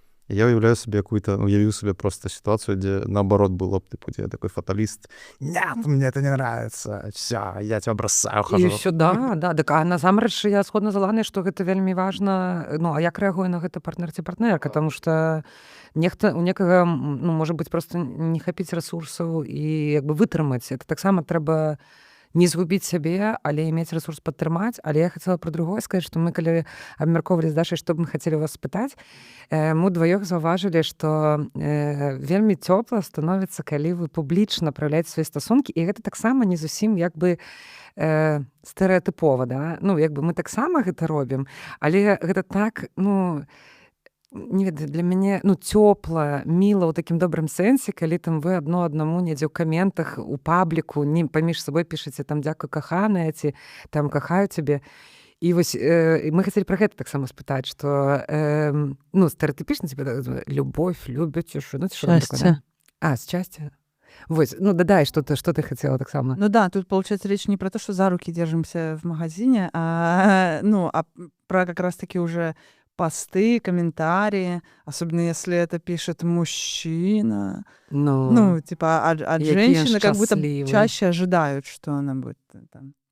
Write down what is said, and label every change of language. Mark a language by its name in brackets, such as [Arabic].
[Russian] Я уявляю себе какую-то, уявил себе просто ситуацию, где наоборот было бы, типа, где я такой фаталист. Нет, мне это не нравится. Все, я тебя бросаю, хожу. [Belarusian] І ўсё, да. Так, а насамрэч я згодна з Аланай, што гэта вельмі важна. Ну, а як рэагуе на гэта партнер ці партнерка? Таму што нехта, у некага, ну, можа быць, просто не хапіць рэсурсаў і як бы вытрымаць. Это таксама трэба не згубіць сябе, але мець рэсурс падтрымаць. Але я хацела пра другое сказаць, што мы, калі абмяркоўвалі з Дашай, што б мы хацелі вас спытаць, мы дваёх заўважылі, што вельмі цёпла становіцца, калі вы публічна праяўляеце свае стасункі, і гэта таксама не зусім як бы стэрэатыпова, да? Ну, як бы мы таксама гэта робім, але гэта так, ну, не ведаю, для мяне, ну, цёпла, міла ў такім добрым сэнсе, калі там вы адно аднаму недзе ў каментах, у пабліку, не паміж сабой пішаце там «Дзякуй, каханая», ці там «Кахаю цябе». І вось мы хацелі пра гэта таксама спытаць, што, ну, стэрэатыпічна цябе любовь, любяць, што, ну, [Russian] счастье. Счастье. Вот, ну, дай, что ты хотела так само. Ну да, тут, получается, речь не про то, что за руки держимся в магазине, а про как раз-таки уже посты, комментарии, особенно если это пишет мужчина. Ну типа, от женщины как будто чаще ожидают, что она будет там